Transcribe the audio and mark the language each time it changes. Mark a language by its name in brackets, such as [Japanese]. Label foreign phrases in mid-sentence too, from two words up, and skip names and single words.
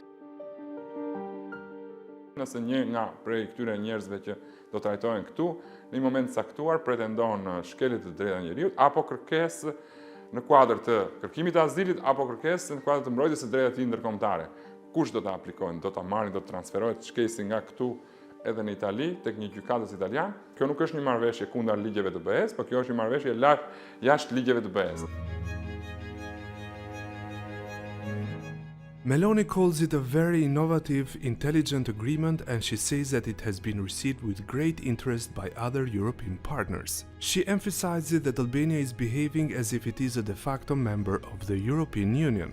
[Albanian] Nëse një nga prej këtyre njerëzve që do trajtohen këtu, në një moment caktuar pretendon shkelje të drejta njeriut, apo kërkesë në kuadër të kërkimit të azilit, apo kërkesë në kuadër të mbrojtjes së drejtave të tij ndërkombëtare. Kush do ta aplikojnë? Do ta marrin, do të transferohet shkelësi nga këtu edhe në Itali, tek një gjykatës italian. Kjo nuk është një marrëveshje kundër ligjeve të BE-s, por kjo është një marrëveshje jashtë ligjeve të BE-s. [English] Meloni calls it a very innovative, intelligent agreement, and she says that it has been received with great interest by other European partners. She emphasizes that Albania is behaving as if it is a de facto member of the European Union.